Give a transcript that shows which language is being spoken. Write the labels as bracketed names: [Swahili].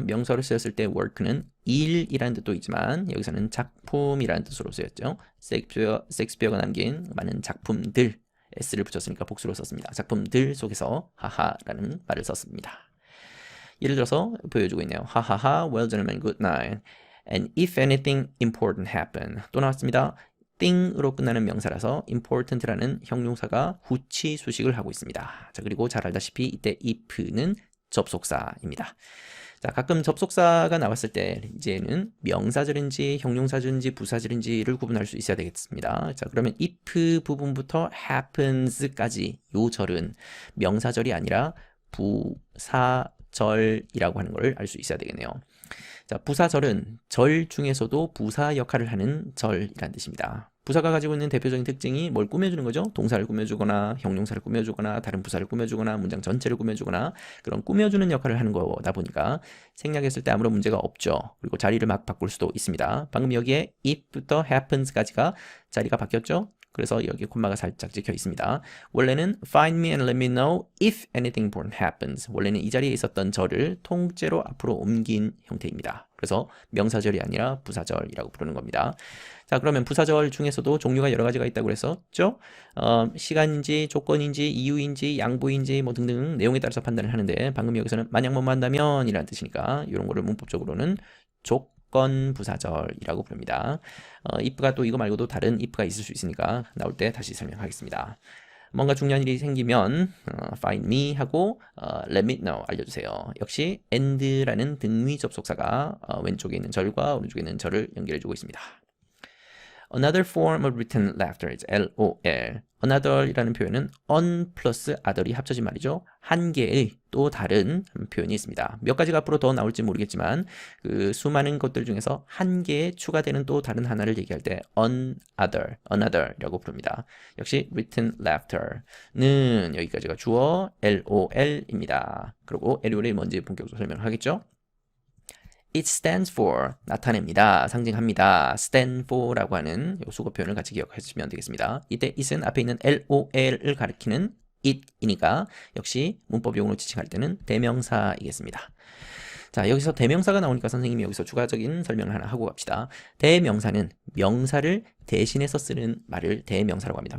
[Korean] 명사로 쓰였을 때 work는 일이라는 뜻도 있지만 여기서는 작품이라는 뜻으로 쓰였죠. 셰익스피어가 남긴 많은 작품들 s를 붙였으니까 복수로 썼습니다. 작품들 속에서 하하라는 말을 썼습니다. 예를 들어서 보여주고 있네요. [English] 하하하, well gentlemen, good night. And if anything important happen. [Korean] 또 나왔습니다. thing으로 끝나는 명사라서 important라는 형용사가 후치 수식을 하고 있습니다. 자, 그리고 잘 알다시피 이때 if는 접속사입니다. 자, 가끔 접속사가 나왔을 때 이제는 명사절인지 형용사절인지 부사절인지를 구분할 수 있어야 되겠습니다. 자, 그러면 if 부분부터 happens까지 요 절은 명사절이 아니라 부사절이라고 하는 걸 알 수 있어야 되겠네요. 자, 부사절은 절 중에서도 부사 역할을 하는 절이라는 뜻입니다. 부사가 가지고 있는 대표적인 특징이 뭘 꾸며주는 거죠? 동사를 꾸며주거나 형용사를 꾸며주거나 다른 부사를 꾸며주거나 문장 전체를 꾸며주거나 그런 꾸며주는 역할을 하는 거다 보니까 생략했을 때 아무런 문제가 없죠. 그리고 자리를 막 바꿀 수도 있습니다. 방금 여기에 if부터 happens까지가 자리가 바뀌었죠? 그래서 여기 콤마가 살짝 찍혀 있습니다. 원래는 [English] find me and let me know if anything important happens. [Korean] 원래는 이 자리에 있었던 절을 통째로 앞으로 옮긴 형태입니다. 그래서 명사절이 아니라 부사절이라고 부르는 겁니다. 자, 그러면 부사절 중에서도 종류가 여러 가지가 있다고 그랬었죠? 시간인지 조건인지 이유인지 양보인지 뭐 등등 내용에 따라서 판단을 하는데 방금 여기서는 만약 뭐뭐 한다면 이라는 뜻이니까 이런 거를 문법적으로는 조건 부사절이라고 부릅니다. if가 또 이거 말고도 다른 if가 있을 수 있으니까 나올 때 다시 설명하겠습니다. 뭔가 중요한 일이 생기면 [English] find me [Korean] 하고 [English] let me know [Korean] 알려주세요. 역시 and라는 등위 접속사가 왼쪽에 있는 절과 오른쪽에 있는 절을 연결해주고 있습니다. [English] Another form of written laughter is LOL. [Korean] Another이라는 표현은 on 플러스 other이 합쳐진 말이죠. 한 개의 또 다른 표현이 있습니다. 몇 가지가 앞으로 더 나올지 모르겠지만 그 수많은 것들 중에서 한 개에 추가되는 또 다른 하나를 얘기할 때 another이라고 부릅니다. 역시 [English] written laughter [Korean] 는 여기까지가 주어 LOL입니다. 그리고 LOL이 뭔지 본격적으로 설명을 하겠죠. [English] It stands for [Korean] 나타냅니다. 상징합니다. stand for라고 하는 수거 표현을 같이 기억하시면 되겠습니다. 이때 it은 앞에 있는 LOL을 가리키는 it이니까 역시 문법 용어로 지칭할 때는 대명사이겠습니다. 자, 여기서 대명사가 나오니까 선생님이 여기서 추가적인 설명을 하나 하고 갑시다. 대명사는 명사를 대신해서 쓰는 말을 대명사라고 합니다.